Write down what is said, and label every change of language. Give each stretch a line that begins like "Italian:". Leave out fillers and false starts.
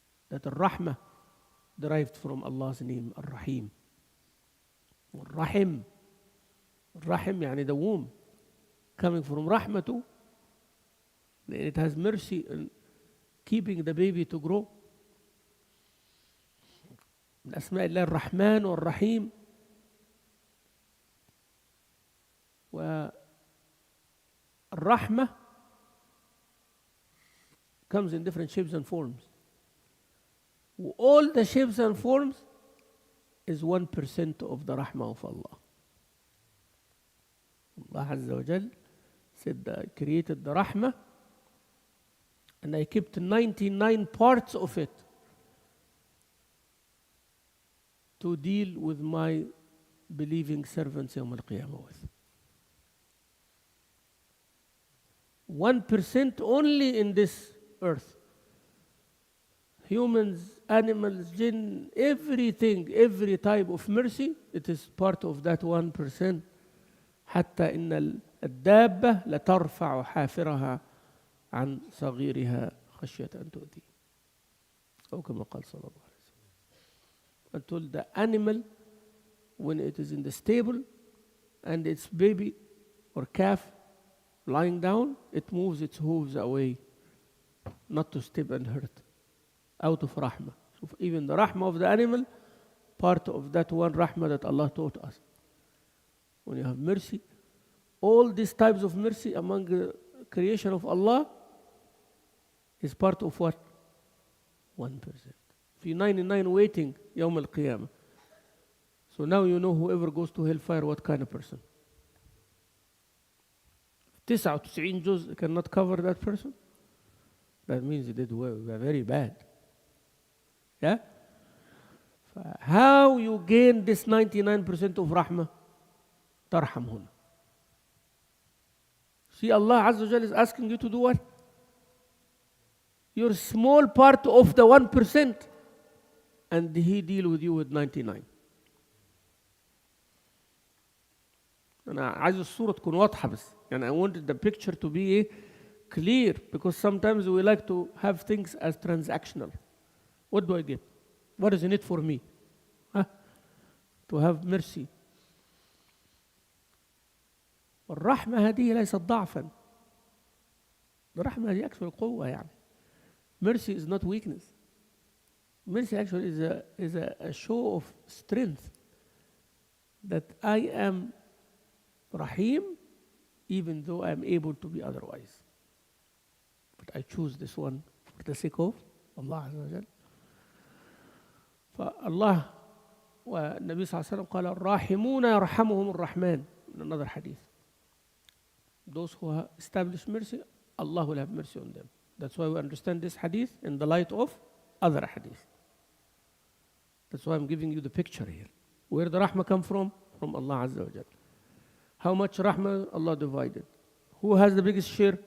English: That الرحمة derived from Allah's name, الرحيم. والرحم, الرحم يعني the womb, coming from رحمته, it has mercy in keeping the baby to grow.
Arabic: من أسماء الله الرحمن والرحيم.
English: والرحمة comes in different shapes and forms. All the shapes and forms is 1% of the rahmah of Allah. Allah Azza wa Jal said, I created the rahmah and I kept 99 parts of it to deal with my believing servants يوم القيامة with. 1% only in this earth. Humans, animals, jinn, everything, every type of mercy, it is part of that 1%.
Arabic: حتى إن الدابة لترفع حافرها عن صغيرها خشية أن تؤذي. أو كما قال صلى الله عليه وسلم.
English: Until the animal, when it is in the stable and its baby or calf lying down, it moves its hooves away, not to step and hurt, out of rahmah. So even the rahmah of the animal, part of that one rahmah that Allah taught us. When you have mercy, all these types of mercy among the creation of Allah is part of what? 1%.
Arabic: في 99 waiting يوم القيامة.
English: So now you know whoever goes to hellfire, what kind of person. 99 juz cannot cover that person. That means he did well, very bad. Yeah? How you gain this 99% of rahmah?
Arabic: ترحم هنا.
English: See, Allah Azza wa Jal is asking you to do what? You're small part of the 1%, and He deal with you with 99.
Arabic: أنا عايز الصورة تكون واضحة بس.
English: يعني I wanted the picture to be clear, because sometimes we like to have things as transactional. What do I get? What is in it for me? To have mercy.
Arabic: الرحمة هذه ليست ضعفا. الرحمة هذه actually قوة يعني.
English: Mercy is not weakness. Mercy actually is a show of strength. That I am Rahim even though I am able to be otherwise. But I choose this one for the sake of Allah Azza wa Jal.
Arabic: فالله والنبي صلى الله عليه وسلم قال الراحمون يرحمهم الرحمن.
English: In another hadith. Those who have established mercy, Allah will have mercy on them. That's why we understand this hadith in the light of other hadith. That's why I'm giving you the picture here. Where the rahmah come from? From Allah Azza wa Jal. How much rahmah Allah divided? Who has the biggest share?